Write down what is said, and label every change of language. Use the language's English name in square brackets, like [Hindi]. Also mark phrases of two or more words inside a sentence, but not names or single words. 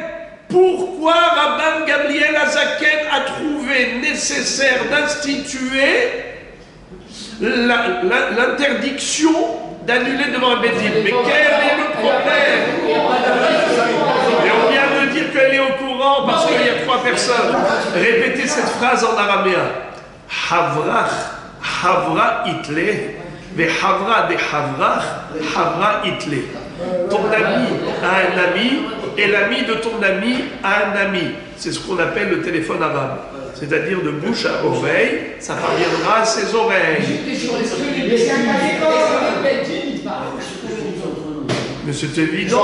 [French] Pourquoi Rabban Gamliel Azaken a trouvé nécessaire d'instituer l'interdiction d'annuler devant un beddin? Mais quel est le problème? Et on vient de dire qu'elle est au courant parce qu'il y a 3 personnes. Répétez cette phrase en araméen. [Aramaic] חברך, חברא אית ליה, וחברא דחברך, חברא אית ליה. [French] Ton ami a un ami et l'ami de ton ami a un ami. C'est ce qu'on appelle le téléphone arabe. C'est-à-dire de bouche à oreille, ça parviendra à ses oreilles. Mais c'est évident.